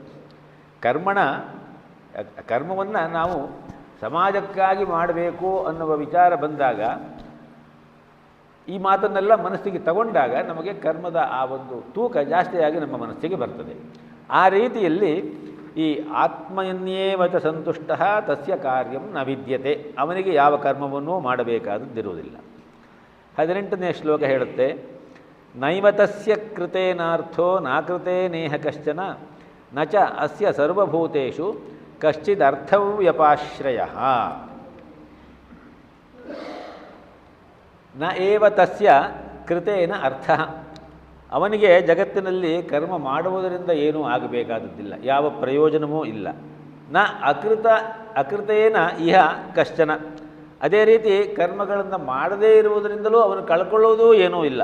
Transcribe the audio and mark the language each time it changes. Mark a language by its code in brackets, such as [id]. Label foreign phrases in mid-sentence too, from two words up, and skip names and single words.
[kn] ಕರ್ಮವನ್ನು ನಾವು ಸಮಾಜಕ್ಕಾಗಿ ಮಾಡಬೇಕು ಅನ್ನುವ ವಿಚಾರ ಬಂದಾಗ, ಈ ಮಾತನ್ನೆಲ್ಲ ಮನಸ್ಸಿಗೆ ತಗೊಂಡಾಗ ನಮಗೆ ಕರ್ಮದ ಆ ಒಂದು ತೂಕ ಜಾಸ್ತಿಯಾಗಿ ನಮ್ಮ ಮನಸ್ಸಿಗೆ ಬರ್ತದೆ. ಆ ರೀತಿಯಲ್ಲಿ ಈ [sa] ಆತ್ಮನ್ಯೇವಚ ಸಂತುಷ್ಟ ತಸ್ಯ ಕಾರ್ಯಂ ನ ವಿದ್ಯತೆ, [kn] ಅವನಿಗೆ ಯಾವ ಕರ್ಮವನ್ನೂ ಮಾಡಬೇಕಾದದ್ದಿರುವುದಿಲ್ಲ. 18ನೇ ಶ್ಲೋಕ ಹೇಳುತ್ತೆ, [sa] ನೈವತಸ್ಯ ಕೃತೇನಾರ್ಥೋ ನಾಕೃತೆ ನೇಹ ಕಶ್ಚನ ನ ಚ ಅಸ್ಯ ಸರ್ವಭೂತೇಷು ಕಶ್ಚಿದರ್ಥವ್ಯಪಾಶ್ರಯಃ. ನ ಏವ ತಸ್ಯ ಕೃತೇನ ಅರ್ಥ, [kn] ಅವನಿಗೆ ಜಗತ್ತಿನಲ್ಲಿ ಕರ್ಮ ಮಾಡುವುದರಿಂದ ಏನೂ ಆಗಬೇಕಾದದ್ದಿಲ್ಲ, ಯಾವ ಪ್ರಯೋಜನವೂ ಇಲ್ಲ. [sa] ನ ಅಕೃತೇನ ಇಹ ಕಶ್ಚನ, [kn] ಅದೇ ರೀತಿ ಕರ್ಮಗಳನ್ನು ಮಾಡದೇ ಇರುವುದರಿಂದಲೂ ಅವನು ಕಳ್ಕೊಳ್ಳೋದೂ ಏನೂ ಇಲ್ಲ.